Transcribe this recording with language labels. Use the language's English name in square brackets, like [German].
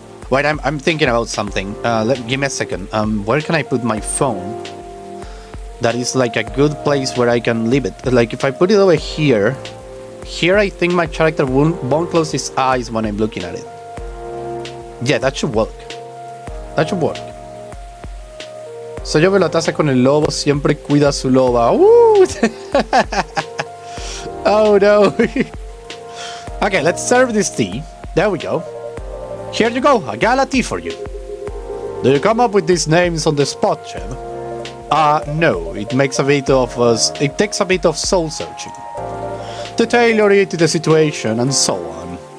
[English] Wait, I'm thinking about something. Give me a second. Where can I put my phone? That is like a good place where I can leave it. Like if I put it over here, I think my character won't close his eyes when I'm looking at it. Yeah, that should work. [Spanish] So yo veo la taza con el lobo, siempre cuida a su loba. [English] Oh no. Okay, let's serve this tea. There we go. Here you go, a gala tea for you. Do you come up with these names on the spot, Chev? No, it takes a bit of soul searching to tailor it to the situation and so on.